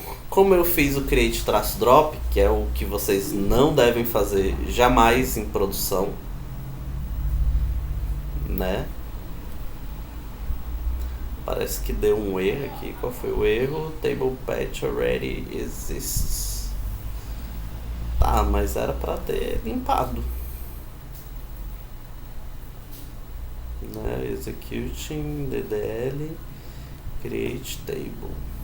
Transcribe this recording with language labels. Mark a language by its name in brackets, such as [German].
[Portuguese] Como eu fiz o create -drop, que é o que vocês não devem fazer jamais em produção, né? Parece que deu um erro aqui. Qual foi o erro? [English] Table pet already exists. [Portuguese] Tá, mas era para ter limpado. Né? [English] Executing DDL create table.